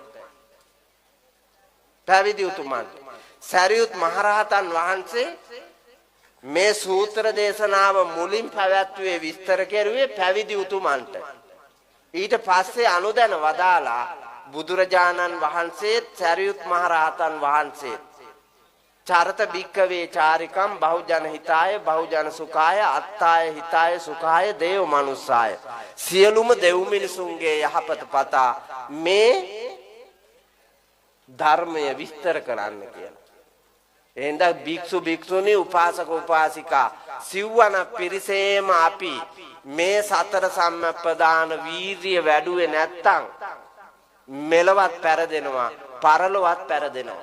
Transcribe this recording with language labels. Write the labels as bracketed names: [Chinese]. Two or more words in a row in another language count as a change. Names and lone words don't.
[Sinhala] පැවිදි උතුමන්ට සරියුත් මහරහතන් වහන්සේ මේ සූත්‍ර දේශනාව මුලින් පැවැත්වුවේ විස්තර කෙරුවේ පැවිදි උතුමන්ට. ඊට පස්සේ අනුදැන වදාලා බුදුරජාණන් වහන්සේත් සරියුත් මහරහතන් වහන්සේ [Pali] චරත භික්කවේ චාරිකම් බහුජන හිතාය බහුජන සුඛාය අත්තාය හිතාය සුඛාය දේව මනුස්සාය [Sinhala] සියලුම දෙව් මිනිසුන්ගේ යහපත පතා මේ ධර්මය විස්තර කරන්න කියලා. එහෙනම් භික්ෂු භික්ෂුණී උපාසක උපාසිකා සිව්වන පිරිසේම අපි මේ සතර සම්ප්‍රදාන වීර්ය වැඩුවේ නැත්තම් මෙලවත් පෙරදෙනවා, පරලොවත් පෙරදෙනවා.